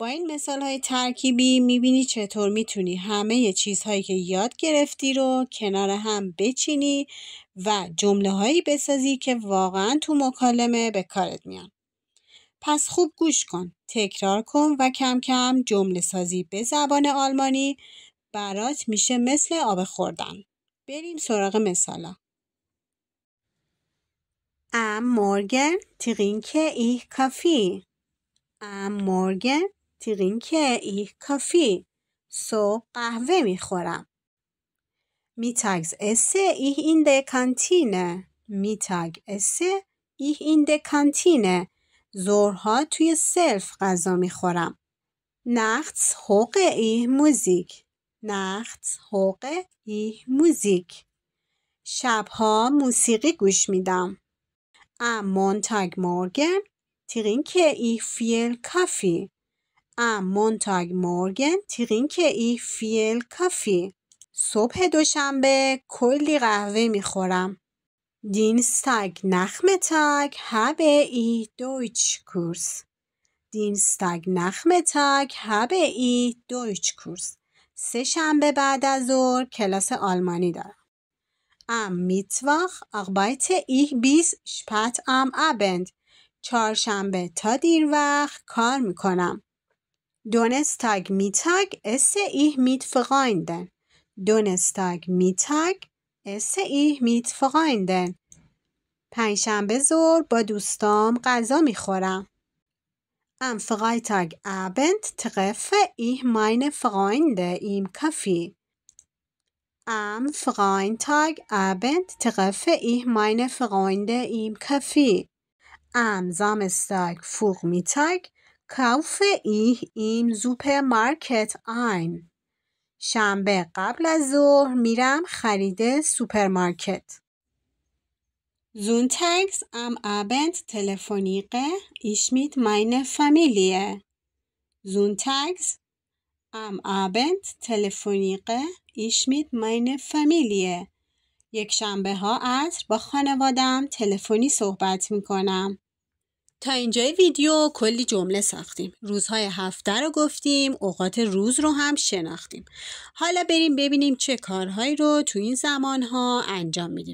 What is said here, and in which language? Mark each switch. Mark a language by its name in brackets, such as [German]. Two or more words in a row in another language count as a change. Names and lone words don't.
[Persian] با این مثال‌های ترکیبی می‌بینی چطور می‌تونی همه چیزهایی که یاد گرفتی رو کنار هم بچینی و جمله‌هایی بسازی که واقعاً تو مکالمه به کارت میان. پس خوب گوش کن، تکرار کن و کم کم جمله سازی به زبان آلمانی برات میشه مثل آب خوردن. بریم سراغ مثالا. [German] Am Morgen trinke ich Kaffee. Am Morgen trinke ich Kaffee. [Persian] صبح قهوه میخورم. [German] Mittags esse ich in der Kantine. Mittag esse ich in der Kantine. [Persian] ظهرها توی سلف غذا میخورم. [German] Nachts höre ich Musik. Nachts höre ich Musik. [Persian] شبها موسیقی گوش میدم. [German] Am Montagmorgen trinke ich viel Kaffee. Am Montagmorgen trinke ich viel Kaffee. [Persian] صبح دوشنبه کلی قهوه میخورم. [German] Dienstag Nachmittag habe ich Deutschkurs. Dienstag Nachmittag habe ich Deutschkurs. [Persian] سه شنبه بعد از ظهر کلاس آلمانی دارم. [German] Am Mittwoch arbeite ich bis spät am Abend. [Persian] چهارشنبه تا دیر وقت کار میکنم. [German] Donnerstag Mittag esse ich mit Freunden. Donnerstag Mittag esse ich mit Freunden. [Persian] پنجشنبه ظهر با دوستام غذا میخورم. [German] Am Freitagabend treffe ich meine Freunde im Café. Am Freitagabend treffe ich meine Freunde im Café. Am Samstagvormittag kaufe ich im Supermarkt ein. [Persian] شنبه قبل از ظهر میرم خرید سوپرمارکت. [German] Sonntags am Abend telefoniere ich mit meiner Familie. Sonntags am Abend telefoniere ich mit meiner Familie. [Persian] یک شنبه ها عصر با خانوادم تلفنی صحبت میکنم. تا اینجای ویدیو کلی جمله ساختیم. روزهای هفته رو گفتیم، اوقات روز رو هم شناختیم. حالا بریم ببینیم چه کارهایی رو تو این زمانها انجام میدیم.